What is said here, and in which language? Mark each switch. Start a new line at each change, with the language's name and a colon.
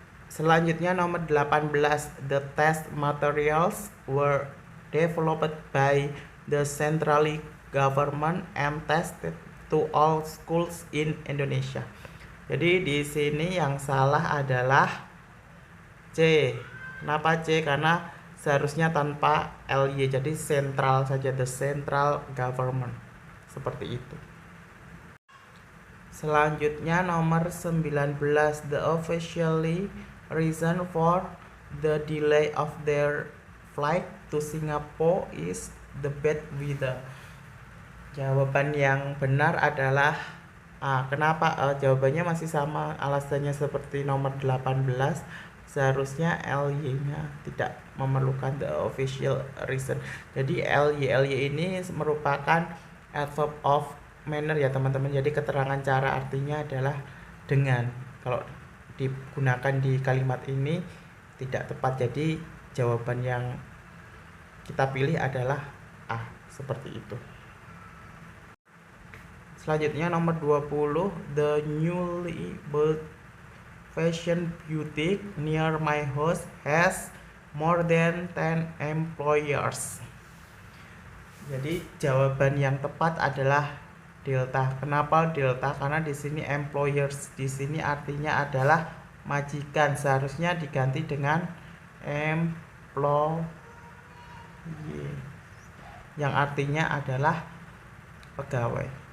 Indonesian: Selanjutnya nomor 18,
English: the test materials were developed by the centrally government and tested to all schools in Indonesia.
Indonesian: Jadi di sini yang salah adalah C. Kenapa C? Karena seharusnya tanpa LY, jadi sentral saja,
English: the central government.
Indonesian: Seperti itu. Selanjutnya nomor 19,
English: the officially reason for the delay of their flight to Singapore is the bad weather.
Indonesian: Jawaban yang benar adalah A. Kenapa? Jawabannya masih sama, alasannya seperti nomor 18. Seharusnya LY-nya tidak memerlukan
English: the official reason.
Indonesian: Jadi LY ini merupakan adverb of manner ya teman-teman. Jadi keterangan cara artinya adalah dengan. Kalau digunakan di kalimat ini tidak tepat. Jadi jawaban yang kita pilih adalah A, seperti itu. Selanjutnya nomor 20,
English: the newly built fashion boutique near my house has more than 10 employers.
Indonesian: Jadi jawaban yang tepat adalah delta. Kenapa delta? Karena di sini employers di sini artinya adalah majikan. Seharusnya diganti dengan employee yang artinya adalah pegawai.